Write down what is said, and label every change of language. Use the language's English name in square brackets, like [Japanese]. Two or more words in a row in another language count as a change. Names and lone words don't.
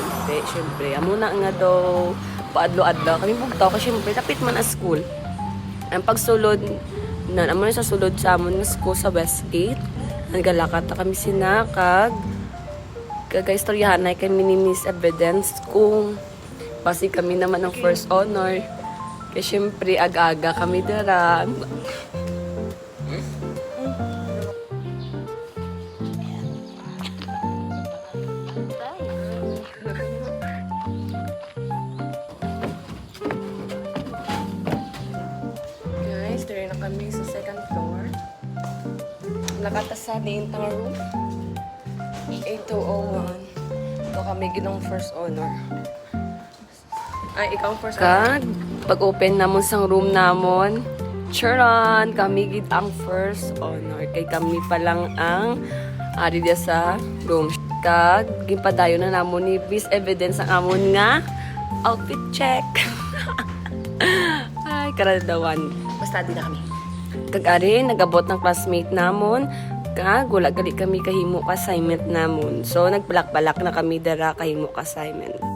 [Hiligaynon] Di syempre amo na nga daw paadlo-adlo kami bugtaw kasi syempre tapit man ang school. Ang pagsulod na amo na sa sulod sa amon nga school sa Westgate. Nagalakat kami sina kag istoryahanay kami ni Miss Evidence kung pasi kami naman ang [English] first honor. [Hiligaynon] Kaya syempre aga-aga kami dara. Guys, dara na kami sa second floor. Nakatasa ni intang room 8201. Ito kami ginong [English] first honor. [Hiligaynon] Ay, ikaw [English] first honor. [Hiligaynon] Pag-open namon sang room namon, charan, kami gid ang [English] first honor. [Hiligaynon] Kay kami pa lang ang ari dia sa room. Kag gipadayon na namon ni Miss Evidence ang amon nga [English] outfit check. [Hiligaynon] Ay, karadawan. Basta di na kami. Kag-ari, nagabot ng classmate namon. Kag wala gali kami kahimo ka assignment namon. So nagbalak-balak na kami dara kahimo ka assignment.